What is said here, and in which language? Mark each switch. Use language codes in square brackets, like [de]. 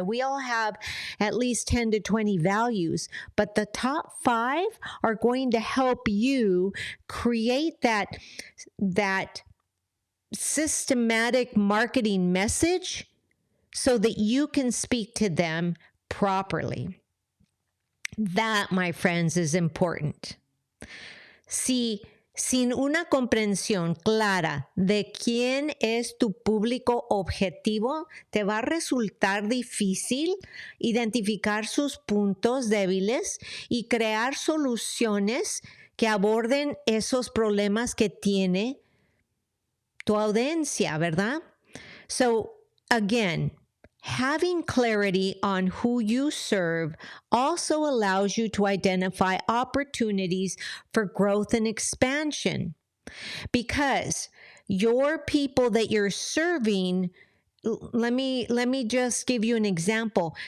[en] We all have at least 10 to 20 values, but the top 5 are going to help you create that systematic marketing message so that you can speak to them properly. That, my friends, is important. [es] Sin una comprensión clara de quién es tu público objetivo, te va a resultar difícil identificar sus puntos débiles y crear soluciones que aborden esos problemas que tiene tu audiencia, ¿verdad? [en] So, again, having clarity on who you serve also allows you to identify opportunities for growth and expansion. Because your people that you're serving, let me just give you an example.